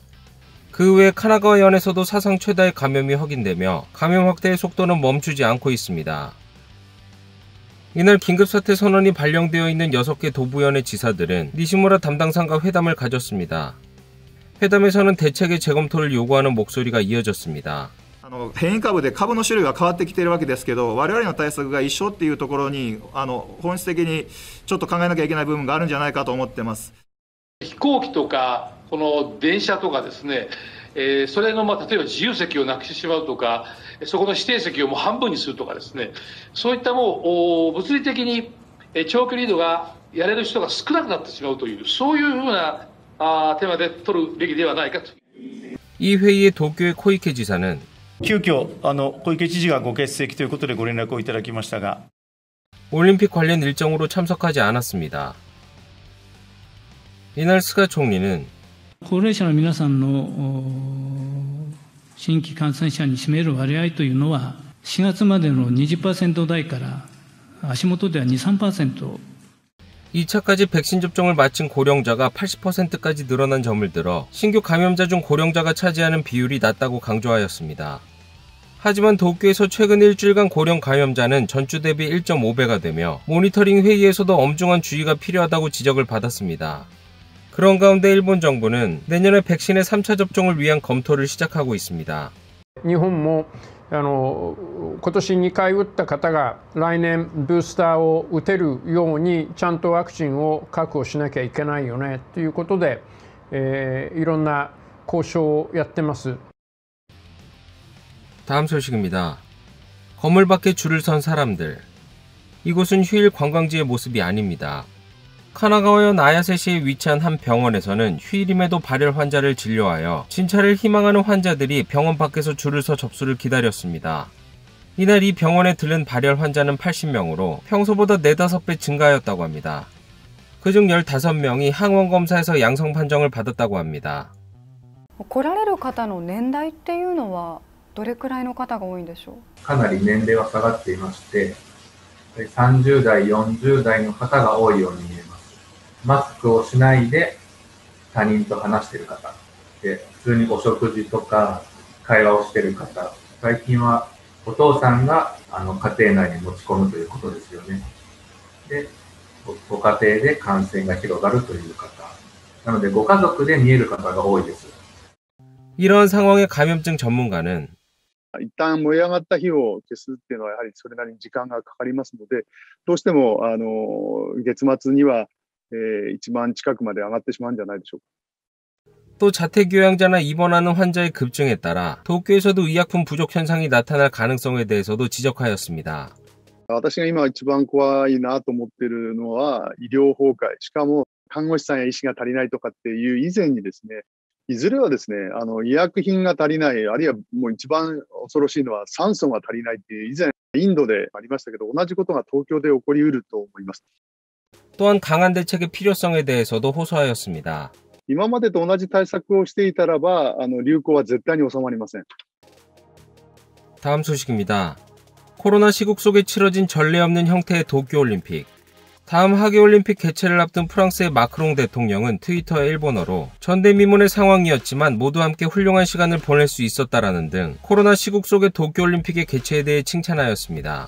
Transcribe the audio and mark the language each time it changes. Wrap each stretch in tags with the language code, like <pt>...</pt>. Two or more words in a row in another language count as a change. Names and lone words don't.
<ko>그 외 카나가와현에서도 사상 최다의 감염이 확인되며 감염 확대의 속도는 멈추지 않고 있습니다. 이날 긴급사태 선언이 발령되어 있는 6개 도부현의 지사들은 니시무라 담당상과 회담을 가졌습니다. 회담에서는 대책의 재검토를 요구하는 목소리가 이어졌습니다.</ko> <ja>変異株で株の種類は変わってきているわけですけど、我々の対策が一緒っていうところに本質的にちょっと考えなきゃいけない部分があるんじゃないかと思ってます。飛行機とかこの電車とかですね、それの例えば自由席をなくしてしまうとか、そこの指定席をもう半分にするとかですね、そういったもう物理的に長距離移動がやれる人が少なくなってしまうという、そういうふうなテーマで取るべきではないかと。</ja> <ko>이 회의에 도쿄의 코이케 지사는</ko> <ja>急遽小池知事がご欠席ということでご連絡をいただきましたが</ja> <ko>올림픽 관련 일정으로 참석하지 않았습니다. 이날 스가 총리는</ko> <ja>高齢者の皆さんの新規感染者に占める割合というのは4月までの 20% 台から足元では 2~3%。</ja> <ko>2차까지 백신 접종을 마친 고령자가 80%까지 늘어난 점을 들어 신규 감염자 중 고령자가 차지하는 비율이 낮다고 강조하였습니다. 하지만 도쿄에서 최근 일주일간 고령 감염자는 전주 대비 1.5배가 되며 모니터링 회의에서도 엄중한 주의가 필요하다고 지적을 받았습니다. 그런 가운데 일본 정부는 내년에 백신의 3차 접종을 위한 검토를 시작하고 있습니다.</ko> <ja>日本も今年2回打った方が来年ブースターを打てるようにちゃんとワクチンを確保しなきゃいけないよねということで、いろんな交渉をやってます。</ja> <ko>다음 소식입니다. 건물 밖에 줄을 선 사람들. 이곳은 휴일 관광지의 모습이 아닙니다. 카나가와현 아야세시에 위치한 한 병원에서는 휴일임에도 발열 환자를 진료하여 진찰을 희망하는 환자들이 병원 밖에서 줄을 서 접수를 기다렸습니다. 이날 이 병원에 들른 발열 환자는 80명으로 평소보다 4~5배 증가하였다고 합니다. 그중 15명이 항원 검사에서 양성 판정을 받았다고 합니다.</ko> <ja>来られる方の年代っていうのはどれくらいの方が多いんでしょう。かなり年齢は下がっていまして、30代、40代の方が多いように見えます。マスクをしないで他人と話している方で、普通にお食事とか会話をしている方、最近はお父さんが家庭内に持ち込むということですよね。で、ご家庭で感染が広がるという方。なのでご家族で見える方が多いです。</ja> <ko>이러한 상황에 감염증 전문가는</ko> <ja>一旦燃え上がった火を消すっていうのはやはりそれなりに時間がかかりますので、どうしても月末には1万近くまで上がってしまうんじゃないでしょうか。</ja> <ko>또 자택요양자나 입원하는 환자의 급증에 따라 도쿄에서도 의약품 부족 현상이 나타날 가능성에 대해서도 지적하였습니다.</ko> <ja>私が今一番怖いなと思っているのは医療崩壊、しかも看護師さんや医師が足りないとかっていう以前にですね、いずれはですね、医薬品が足りない、あるいはもう一番恐ろしいのは酸素が足りないっていう以前インドでありましたけど、同じことが東京で起こりうると思います。</ja> <ko>또한 강한 대책의 필요성에 대해서도 호소하였습니다.</ko> <ja>今までと同じ対策をしていたらば流行は絶対に収まりません。</ja> <ko>다음 소식입니다. 코로나 시국 속에 치러진 전례 없는 형태의 도쿄올림픽. 다음 하계올림픽 개최를 앞둔 프랑스의 마크롱 대통령은 트위터에 일본어로 전대미문의 상황이었지만 모두 함께 훌륭한 시간을 보낼 수 있었다라는 등 코로나 시국 속의 도쿄올림픽의 개최에 대해 칭찬하였습니다.</ko>